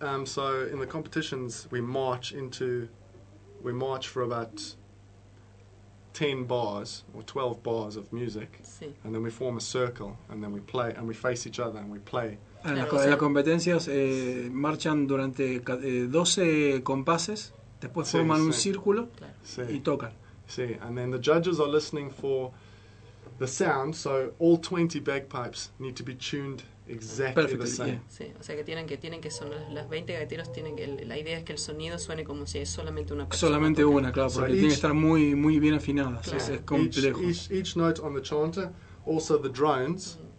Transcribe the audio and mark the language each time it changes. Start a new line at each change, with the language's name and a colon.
English: So in the competitions, we march for about 10 bars or 12 bars of music,
Spanish: sí.
English: And then we form a circle, and then we play, and we face each other, and we play.
Spanish: En las competencias marchan durante 12 compases, después forman un círculo y tocan.
English: Sí, and then the judges are listening for. The sound, so all 20 bagpipes need to be tuned Exactly the same. Yeah.
Spanish: Sí, o sea que tienen que sonar las 20 gaiteros, tienen que, la idea es que el sonido suene como si es solamente una persona. Solamente tocando. Una, claro, porque tiene que estar muy muy bien afinada, claro. Es complejo.
English: Each note on the chanter, also the drones,